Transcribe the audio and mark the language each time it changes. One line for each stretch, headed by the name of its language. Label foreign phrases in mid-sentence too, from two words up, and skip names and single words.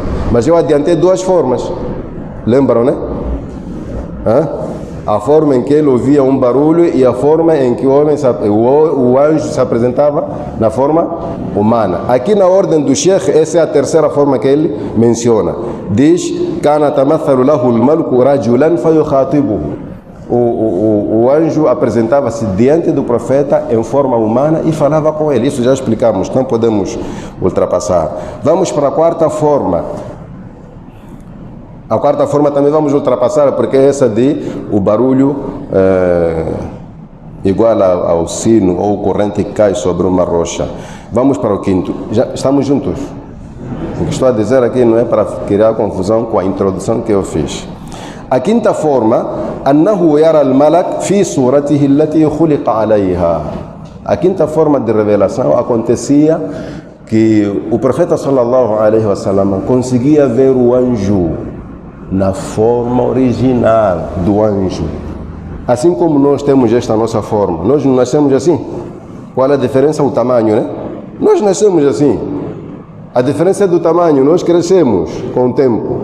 Portuguese: Mas eu adiantei 2 formas. Lembram, né? A forma em que ele ouvia um barulho e a forma em que o anjo se apresentava na forma humana. Aqui na ordem do Sheikh, essa é a terceira forma que ele menciona. Diz:
Arabic: كان تمثل له الملك رجلا فيخاطبه.
Portuguese: O anjo apresentava-se diante do profeta em forma humana e falava com ele. Isso já explicamos, não podemos ultrapassar. Vamos para a quarta forma. A quarta forma também vamos ultrapassar, porque é essa de o barulho igual ao sino ou corrente que cai sobre uma rocha. Vamos para o quinto. Já estamos juntos? O que estou a dizer aqui não é para criar confusão com a introdução que eu fiz. A quinta forma,
Arabic: أنه يرى الملك في صورته التي خلق عليها.
Portuguese: A quinta forma de revelação acontecia que o profeta
Arabic: صلى الله عليه وسلم
Portuguese: conseguia ver o anjo na forma original do anjo. Assim como nós temos esta nossa forma. Nós não nascemos assim. Qual é a diferença? O tamanho, né? Nós nascemos assim. A diferença é do tamanho. Nós crescemos com o tempo.